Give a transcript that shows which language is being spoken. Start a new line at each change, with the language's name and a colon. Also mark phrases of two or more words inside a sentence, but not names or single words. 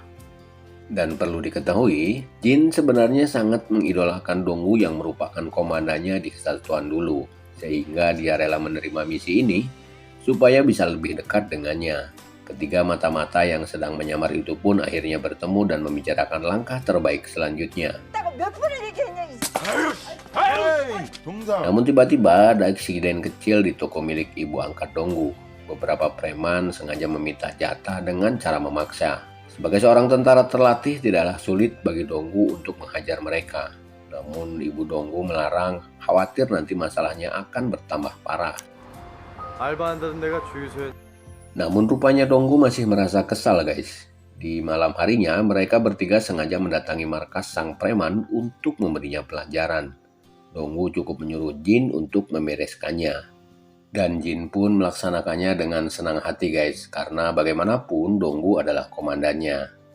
Indonesian: Dan perlu diketahui, Jin sebenarnya sangat mengidolakan Donggu yang merupakan komandannya di kesatuan dulu, sehingga dia rela menerima misi ini supaya bisa lebih dekat dengannya. Ketiga mata-mata yang sedang menyamar itu pun akhirnya bertemu dan membicarakan langkah terbaik selanjutnya.
Korean: 내가 몇 번을 얘기했냐 이
Indonesian: Namun tiba-tiba ada insiden kecil di toko milik ibu angkat Donggu. Beberapa preman sengaja meminta jatah dengan cara memaksa. Sebagai seorang tentara terlatih tidaklah sulit bagi Donggu untuk menghajar mereka. Namun ibu Donggu melarang, khawatir nanti masalahnya akan bertambah parah.
Korean: 알바한다던 내가 주유소에
Indonesian: Namun rupanya Donggu masih merasa kesal, guys. Di malam harinya mereka bertiga sengaja mendatangi markas sang preman untuk memberinya pelajaran. Donggu cukup menyuruh Jin untuk membereskannya. Dan Jin pun melaksanakannya dengan senang hati, guys, karena bagaimanapun Donggu adalah komandannya.